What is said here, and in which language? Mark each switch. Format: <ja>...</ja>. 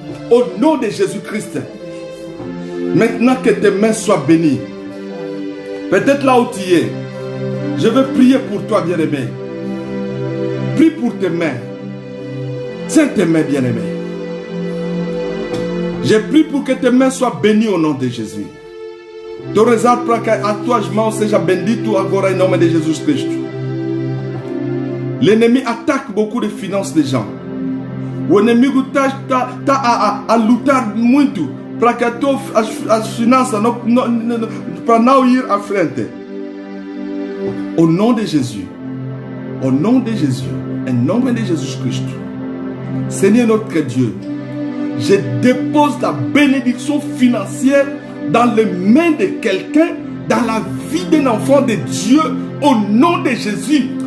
<fr>Au nom de Jésus-Christ. Maintenant que tes mains soient bénies. Peut-être là où tu es. Je veux prier pour toi, bien-aimé. Prie pour tes mains. Tiens tes mains, bien-aimé. Je prie pour que tes mains soient bénies au nom de Jésus.</fr> <pt>Tu rezar para que a tua mão seja bendito agora em nome de Jesus Cristo.</pt> <fr>L'ennemi attaque beaucoup de finances des gens.</fr> <pt>O inimigo está a lutar muito para que as finanças para não ir à frente.</pt> <fr>Au nom de Jésus, au nom de Jésus,</fr> <pt>en nome de Jesus Cristo,</pt> <fr>Seigneur notre Dieu, je dépose la bénédiction financière dans les mains de quelqu'un, dans la vie d'un enfant de Dieu, au nom de Jésus.</fr>